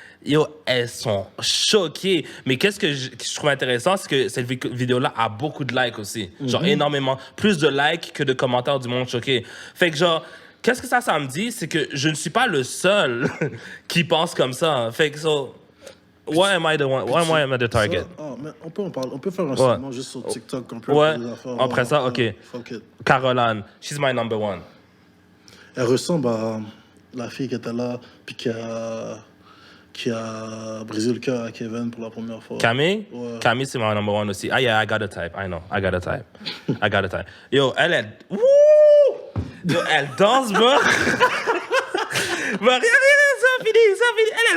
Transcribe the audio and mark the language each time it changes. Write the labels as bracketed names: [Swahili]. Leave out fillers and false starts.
[French] Yo, elles sont choquées. Mais qu'est-ce que je trouve intéressant, c'est que cette vidéo-là a beaucoup de likes aussi. Genre, énormément. Plus de likes que de commentaires du monde choqué. Fait que genre, qu'est-ce que ça me dit? C'est que je ne suis pas le seul qui pense comme ça. Fait que [English] why am I the target? [French] Mais on peut faire un segment juste sur TikTok. Après ça, OK. [English] Caroline, she's my number one. [French] Elle ressemble à la fille qui était là, puis qui a brisé le cœur à Kevin pour la première fois. Camille? Ouais. Camille, c'est [English] my number one [French] aussi. [English] Ah, yeah, I got a type. I know. I got a type. Yo, wouh! [French] Yo, elle danse, bro! Regarde, ça finit.